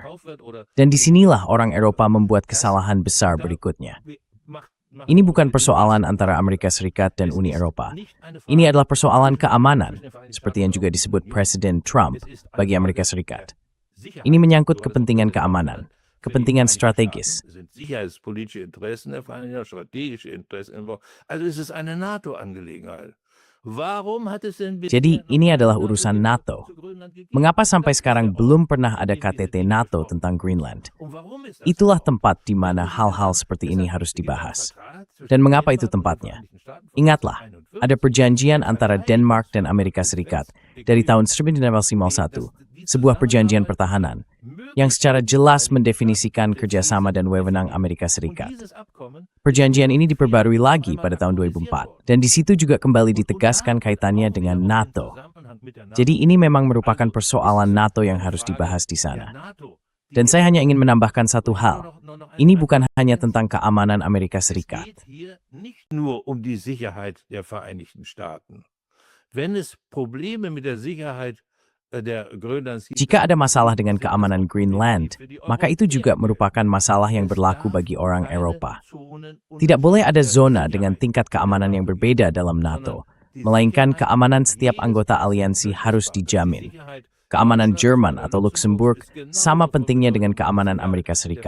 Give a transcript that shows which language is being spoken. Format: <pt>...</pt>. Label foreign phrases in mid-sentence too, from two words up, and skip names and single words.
<id>Dan disinilah orang Eropa membuat kesalahan besar berikutnya. Ini bukan persoalan antara Amerika Serikat dan Uni Eropa. Ini adalah persoalan keamanan, seperti yang juga disebut Presiden Trump bagi Amerika Serikat. Ini menyangkut kepentingan keamanan, kepentingan strategis.</id> <de>Sicherheitspolitische Interessen der Vereinigten Staaten, strategische Interessen. Also es ist eine NATO-Angelegenheit. Warum hat es denn</de> <id>Jadi ini adalah urusan NATO. Mengapa sampai sekarang belum pernah ada KTT NATO tentang Greenland? Itulah tempat di mana hal-hal seperti ini harus dibahas. Dan mengapa itu tempatnya? Ingatlah, ada perjanjian antara Denmark dan Amerika Serikat dari tahun 1951, sebuah perjanjian pertahanan yang secara jelas mendefinisikan kerjasama dan wewenang Amerika Serikat. Perjanjian ini diperbarui lagi pada tahun 2004, dan di situ juga kembali ditegaskan kaitannya dengan NATO. Jadi ini memang merupakan persoalan NATO yang harus dibahas di sana. Dan saya hanya ingin menambahkan satu hal. Ini bukan hanya tentang keamanan Amerika Serikat.</id> <de>nicht nur um die Sicherheit der Vereinigten Staaten. Wenn es Probleme mit der Sicherheit der Grönlands gibt,</de> <id>Jika ada masalah dengan keamanan Greenland, maka itu juga merupakan masalah yang berlaku bagi orang Eropa. Tidak boleh ada zona dengan tingkat keamanan yang berbeda dalam NATO, melainkan keamanan setiap anggota aliansi harus dijamin. Keamanan Jerman atau Luxembourg sama pentingnya dengan keamanan Amerika Serikat.</id>